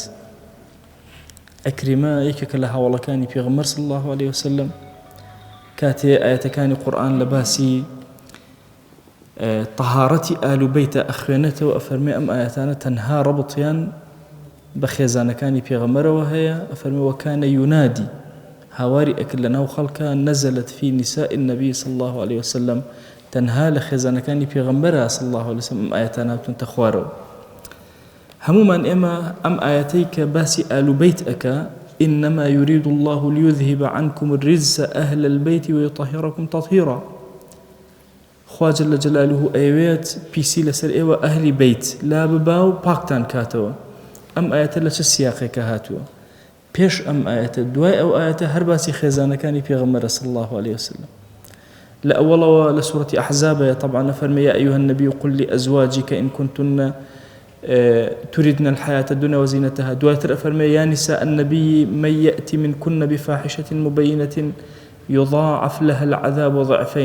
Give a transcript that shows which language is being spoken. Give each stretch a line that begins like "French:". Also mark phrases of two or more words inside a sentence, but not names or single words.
Central Kurdish: ئەکریمە یەکێکە لە هاوڵەکانی پێغەمبەر
Arabic: صلی الله عليه وسلم
Central Kurdish: کاتێ ئاەتەکانی قورئان لە باسی طهارەتی ئال و بەیتە ئەخوێنێتەوە، ئەفەرمێ ئەم ئاەتانە تەنها ڕەبڵتیان بە خێزانەکانی پێغەمبەرەوە هەیە. ئەفەرمێ وەکانە یونادی، هاواری ئەکرد لە ناو خەڵکە
Arabic: نەزەلت فی نساء النبی صلی الله عليه وسلم،
Central Kurdish: تەنها لە خێزانەکانی پێغەمبەرە
Arabic: صلی الله عليه وسلم
Central Kurdish: ئەم ئاەتان هاتوونتە خوارەوە. هەمومان ئێمە ئەم ئاەتەی کە باسی ئال و بەیت ئەکا
Arabic: إنما يريد الله ليذهب عنكم الرجس أهل البيت ويطهركم تطهيرا،
Central Kurdish: خوا
Arabic: جل جلاله
Central Kurdish: ئەوێت پیسی لەسەر ئێوە ئەهلی بەیت لا ببا و پاکتان کاتەوە. ئەم ئاەتە لە چه سیاقێکە هاتووە؟ پێش ئەم ئاەتە دوای ئەو ئاەتە هەر باسی خێزانەکانی پێغەمبەرە
Arabic: صلی الله عليه وسلم. لأولها لسورة أحزاب طبعا فرمي يا أيها النبي قل لأزواجك إن كنتن تريدن الحياة الدنيا وزينتها. دواتر فرمي يا نساء النبي من يأتي منكن بفاحشة مبينة يضاعف لها العذاب ضعفين.